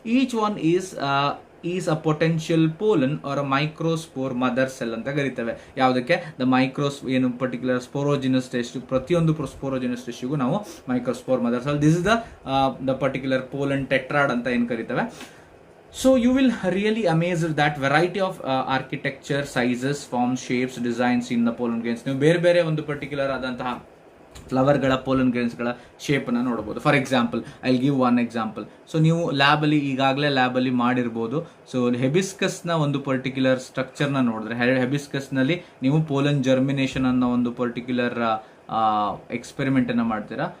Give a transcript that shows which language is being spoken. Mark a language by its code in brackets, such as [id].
[en] each one is a potential pollen or a microspore mother cell [kn] ಅಂತ ಕರಿತೇವೆ. ಯಾವುದಕ್ಕೆ? The ಏನು ಪರ್ಟಿಕ್ಯುಲರ್ ಸ್ಪೋರೋಜಿನಸ್ ಟಿಶ್ಯೂ, ಪ್ರತಿಯೊಂದು ಸ್ಪೋರೋಜಿನಸ್ ಟಿಶ್ಯೂಗೂ ನಾವು microspore mother cell, [en] this is the particular pollen tetrad [kn] ಅಂತ ಏನು ಕರಿತೇವೆ. [en] So you will really amazed that variety of architecture, sizes, forms, shapes, designs in the pollen grains. [kn] ನೀವು ಬೇರೆ ಬೇರೆ ಒಂದು ಪರ್ಟಿಕ್ಯುಲರ್ ಆದಂತಹ ಫ್ಲವರ್ಗಳ ಪೋಲನ್ ಗ್ರೇನ್ಸ್ಗಳ ಶೇಪನ್ನು ನೋಡ್ಬೋದು. [en] For example, I will give one example. So [kn] ನೀವು ಲ್ಯಾಬಲ್ಲಿ ಈಗಾಗಲೇ ಲ್ಯಾಬಲ್ಲಿ ಮಾಡಿರ್ಬೋದು. ಸೊ ಹೆಬಿಸ್ಕಸ್ನ ಒಂದು ಪರ್ಟಿಕ್ಯುಲರ್ ಸ್ಟ್ರಕ್ಚರ್ನ ನೋಡಿದ್ರೆ, ಹೆಬಿಸ್ಕಸ್ನಲ್ಲಿ ನೀವು ಪೋಲನ್ ಜರ್ಮಿನೇಷನ್ ಅನ್ನೋ ಒಂದು ಪರ್ಟಿಕ್ಯುಲರ್ ಎಕ್ಸ್ಪೆರಿಮೆಂಟ್ ಅನ್ನ ಮಾಡ್ತೀರಾ.